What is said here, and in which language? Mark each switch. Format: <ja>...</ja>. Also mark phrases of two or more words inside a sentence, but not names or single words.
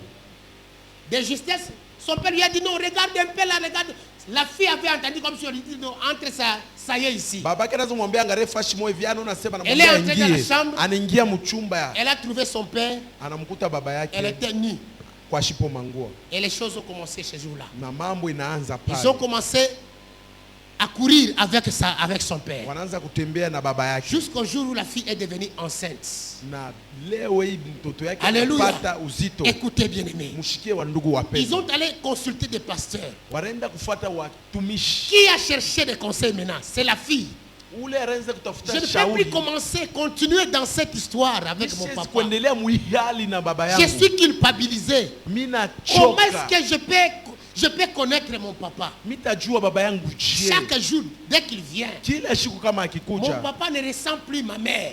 <fr>De justesse, son père lui a dit non, regarde un peu là, regarde. La fille avait entendu comme si on lui dit non, entre ça y est ici. Elle est entrée dans la chambre. Elle a trouvé son père. Elle était nue. Et les choses ont commencé ce jour-là.</fr> <sw>Na mambo inaanza pale.</sw> <fr>Ils ont commencé à courir avec son père.</fr> <sw>Wanaanza kutembea na baba yake.</sw> <fr>Jusqu'au jour où la fille est devenue enceinte.</fr> <sw>Na leo hii mtoto yake anapata uzito.</sw> <fr>Écoutez bien aimé.</fr> <sw>Mushikie wa ndugu wapendwa.</sw> <fr>Ils ont allé consulter des pasteurs.</fr> <sw>Wanaenda kufuata watumishi.</sw> <fr>Qui a cherché des conseils maintenant? C'est la fille. Je ne peux plus continuer dans cette histoire avec mon papa. Je suis culpabilisé. Comment est-ce que je peux connaître mon papa? Chaque jour, dès qu'il vient, mon papa ne ressent plus ma mère.</fr>